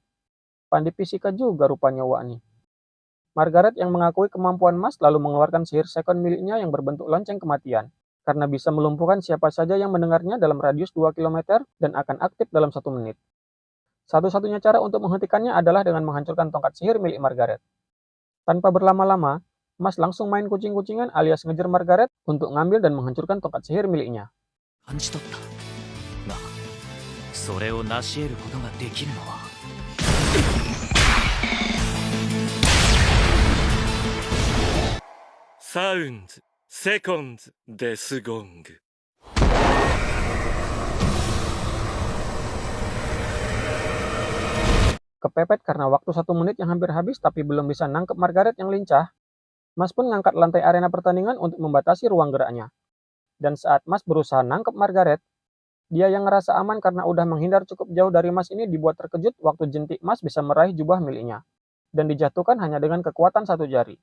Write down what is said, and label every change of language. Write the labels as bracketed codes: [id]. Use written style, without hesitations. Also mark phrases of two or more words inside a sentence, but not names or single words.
[id] Pandai fisika juga rupanya Wak nih. Margaret yang mengakui kemampuan Mas lalu mengeluarkan sihir second miliknya yang berbentuk lonceng kematian, karena bisa melumpuhkan siapa saja yang mendengarnya dalam radius 2 km dan akan aktif dalam 1 menit. Satu-satunya cara untuk menghentikannya adalah dengan menghancurkan tongkat sihir milik Margaret. Tanpa berlama-lama, Mas langsung main kucing-kucingan alias ngejar Margaret untuk ngambil dan menghancurkan tongkat sihir miliknya. [ja] 感じ取った。が、それを成し得ることができるのは。サウンズセコンズデスゴング。 [id] Kepepet karena waktu 1 menit yang hampir habis tapi belum bisa nangkep Margaret yang lincah, Mas pun ngangkat lantai arena pertandingan untuk membatasi ruang geraknya. Dan saat Mas berusaha nangkep Margaret, dia yang ngerasa aman karena udah menghindar cukup jauh dari Mas ini dibuat terkejut waktu jentik Mas bisa meraih jubah miliknya, dan dijatuhkan hanya dengan kekuatan 1 jari.